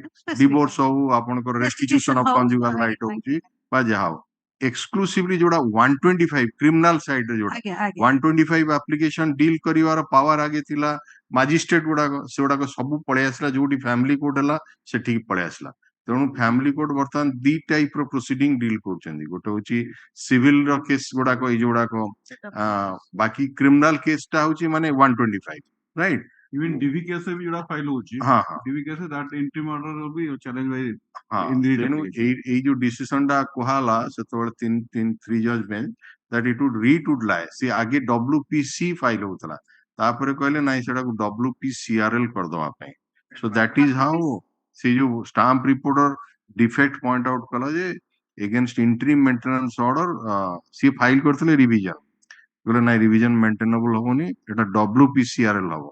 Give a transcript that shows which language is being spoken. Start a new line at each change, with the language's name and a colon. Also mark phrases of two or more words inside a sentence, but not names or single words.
Odia: ଡିଭୋର୍ସ ହଉ ଆପଣଙ୍କର
English: restitution of conjugal right
Odia: ହଉଛି ବା ଯାହା ହଉ ଏକ୍ସକ୍ଲୁସିଭଲି ଯୋଉଟା 125
English: criminal side
Odia: ରେ ଯୋଉଟା 125
English: application deal
Odia: କରିବାର ପାୱାର ଆଗେ ଥିଲା ମାଜିଷ୍ଟ୍ରେଟ ଗୁଡାକ, ସେଗୁଡାକ ସବୁ ପଳେଇ ଆସିଲା ଯୋଉଠି
English: family court
Odia: ହେଲା ସେଠିକି ପଳେଇ ଆସିଲା। ତେଣୁ
English: family court
Odia: ବର୍ତ୍ତମାନ ଦି ଟାଇପ ର
English: proceeding deal
Odia: କରୁଛନ୍ତି, ଗୋଟେ ହଉଛି ସିଭିଲ ର କେସ୍ ଗୁଡାକ ଏଇ ଯୋଉଗୁଡାକ ବାକି
English: criminal case
Odia: ଟା ହଉଛି ମାନେ 125 ରାଇଟ୍।
English: Even DV case
Odia: ବି ଯୋଉଟା ଫାଇଲ ହଉଛି
English: DV case that interim order will be challenged by
Odia: ତେଣୁ ଏଇ ଯୋଉ ଡିସିସନ ଟା କୁହାହେଲା ସେତେବେଳେ
English: 3 judge bench that it would read would lie,
Odia: ସେ ଆଗେ WPC ଫାଇଲ ହଉଥିଲା ତାପରେ କହିଲେ ନାଇଁ ସେଟାକୁ WPCRL କରିଦବା ପାଇଁ।
English: so that is how
Odia: ସେ ଯୋଉ
English: stamp reporter defect point out
Odia: କଲା ଯେ
English: against interim maintenance order
Odia: ସିଏ ଫାଇଲ କରିଥିଲେ ରିଭିଜନ, କହିଲେ ନାଇଁ
English: revision maintainable
Odia: ହବନି, ଏଟା WPCRL ହବ।